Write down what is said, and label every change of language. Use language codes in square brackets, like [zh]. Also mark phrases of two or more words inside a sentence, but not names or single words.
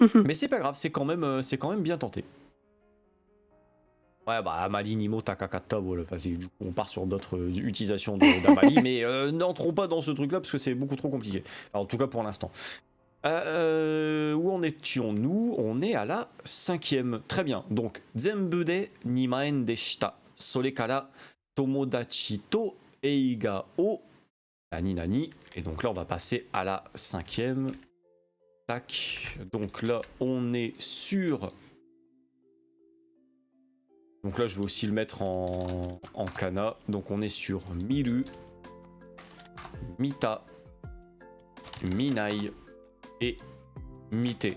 [fr] Mais c'est pas grave, c'est quand même bien tenté. Ouais, bah Amali, Nimo, Takakata, voilà, vas-y, du coup, on part sur d'autres utilisations d'Amali, mais n'entrons pas dans ce truc-là parce que c'est beaucoup trop compliqué. Enfin, en tout cas pour l'instant. Où en étions-nous? On est à la 5e. Très bien. [ja] Donc, 全部で二枚でした. それから友達と映画を何何. [fr] Et donc là, on va passer à la 5e. Tac. Donc là, on est sur... Donc là, je vais aussi le mettre en kana. Donc on est sur [ja] 見る、見た、見ない [fr] et Mite.